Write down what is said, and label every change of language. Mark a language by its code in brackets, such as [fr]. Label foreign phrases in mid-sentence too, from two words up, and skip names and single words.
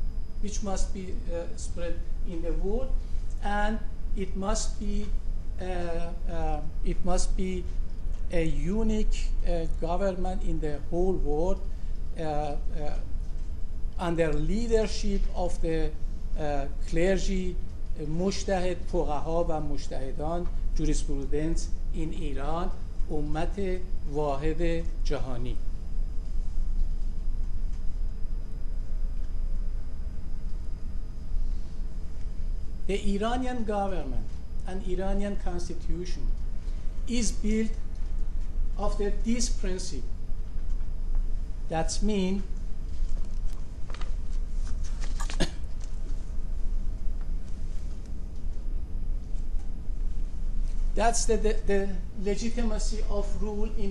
[en] and it must be a unique government in the whole world under leadership of the clergy, [fa] مجتهد فقها و مجتهدان [en] jurisprudence in Iran, [fa] امت واحد جهانی. [en] The Iranian government and Iranian constitution is built after this principle. That means that's the legitimacy of rule in the